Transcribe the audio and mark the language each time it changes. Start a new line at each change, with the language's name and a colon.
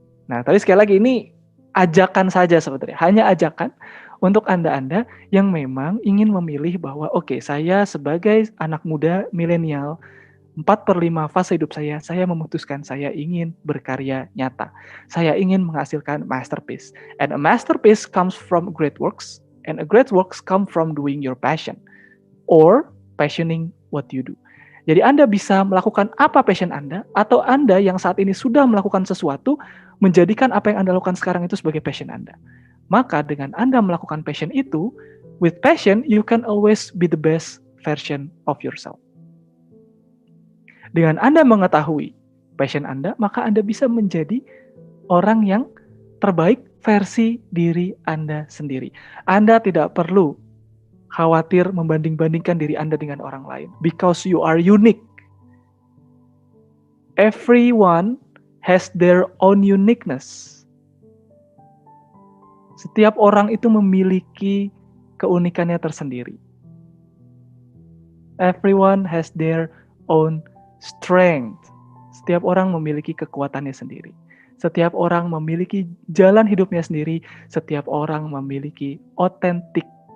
Indonesian: Nah, tapi sekali lagi ini ajakan saja sebetulnya. Hanya ajakan untuk Anda-Anda yang memang ingin memilih bahwa oke, saya sebagai anak muda milenial 4/5 fase hidup saya memutuskan saya ingin berkarya nyata. Saya ingin menghasilkan masterpiece.
English: And a masterpiece comes from great works, and a great works come from doing your passion, or passioning what you do.
Indonesian: Jadi Anda bisa melakukan apa passion Anda, atau Anda yang saat ini sudah melakukan sesuatu, menjadikan apa yang Anda lakukan sekarang itu sebagai passion Anda. Maka dengan Anda melakukan passion itu,
English: with passion, you can always be the best version of yourself.
Indonesian: Dengan Anda mengetahui passion Anda, maka Anda bisa menjadi orang yang terbaik versi diri Anda sendiri. Anda tidak perlu khawatir membanding-bandingkan diri Anda dengan orang lain.
English: Because you are unique. Everyone has their own uniqueness.
Indonesian: Setiap orang itu memiliki keunikannya tersendiri.
English: Everyone has their own strength.
Indonesian: Setiap orang memiliki kekuatannya sendiri. Setiap orang memiliki jalan hidupnya sendiri. Setiap orang memiliki otentik.